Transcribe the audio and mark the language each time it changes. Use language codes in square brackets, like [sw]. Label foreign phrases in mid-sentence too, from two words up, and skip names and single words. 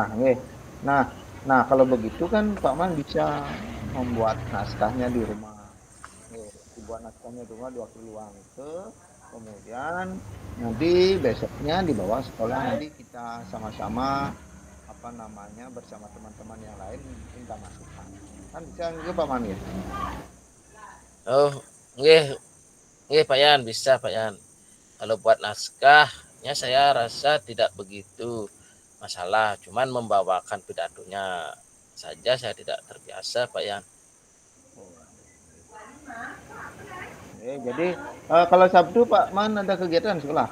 [id] Nah, nah kalau begitu kan Pak Man bisa membuat naskahnya di rumah. Dibuat naskahnya di rumah di waktu luang itu. Kemudian nanti besoknya dibawa sekolah nanti kita sama-sama bersama teman-teman yang lain minta masukan. Kan bisa juga Pak Man ya. Oh, [ban] nggih, nggih [id] Pak Yan, bisa Pak Yan. Kalau buat naskahnya saya rasa tidak begitu masalah, cuman membawakan pidatonya saja saya tidak terbiasa Pak Yan. Jadi kalau Sabtu Pak Man ada kegiatan sekolah?